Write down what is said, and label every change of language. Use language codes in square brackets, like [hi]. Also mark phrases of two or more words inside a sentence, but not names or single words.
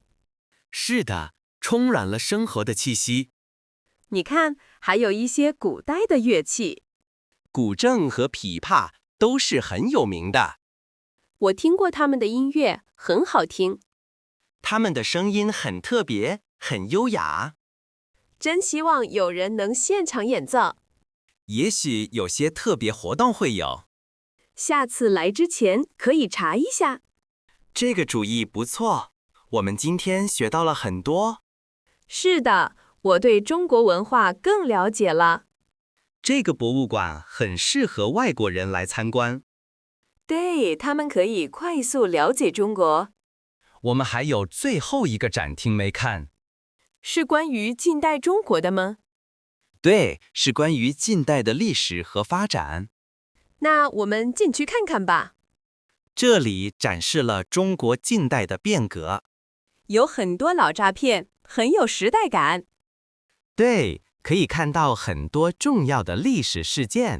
[zh] 是的，充滿了生活的氣息。你看，還有一些古代的樂器。古箏和琵琶都是很有名的。我聽過他們的音樂，很好聽。他們的聲音很特別，很優雅。真希望有人能現場演奏。也許有些特別活動會有。下次來之前可以查一下。這個主意不錯，我們今天學到了很多。是的，我對中國文化更了解了。這個博物館很適合外國人來參觀。對，他們可以快速了解中國。我們還有最後一個展廳沒看。是關於近代中國的嗎？對，是關於近代的歷史和發展。那我們進去看看吧。這裡展示了中國近代的變革。有很多老照片，很有時代感。對，可以看到很多重要的歷史事件。